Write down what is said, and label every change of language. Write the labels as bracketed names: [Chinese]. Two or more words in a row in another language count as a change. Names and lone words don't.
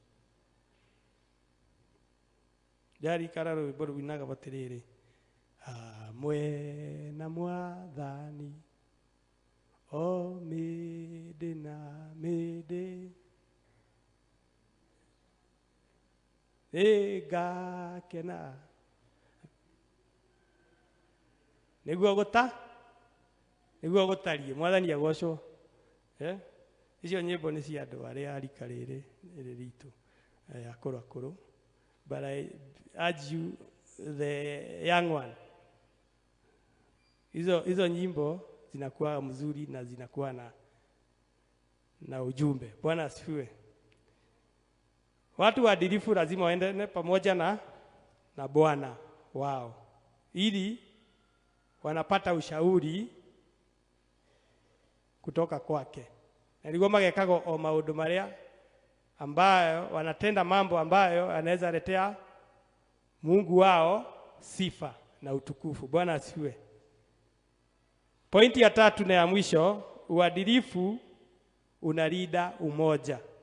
[Kikuyu] Jari kara rwĩmbo rũinaga batĩrĩrĩ, hamwe na Mwathani o mĩndĩ na mĩndĩ nĩngakena nĩguo gũtarie. Mwathani agocwo. Icio nyĩmbo nĩ cia andũ arĩa arika rĩrĩ ritũ akũrũ. [English] But I urge you, the young one, [Swahili] hizo nyimbo zinakuwa mzuri na zinakuwa na ujumbe. Bwana asifiwe. Watu waadilifu lazima waende pamoja na Bwana wao, ili wanapata ushauri kutoka kwake. Nilikuwa [Kikuyu] magekago o maundu maria [Swahili] ambayo wanatenda mambo ambayo anaweza letea Mungu wao sifa na utukufu. Bwana asifiwe. Pointi ya 3 na ya mwisho, uadilifu unalinda umoja.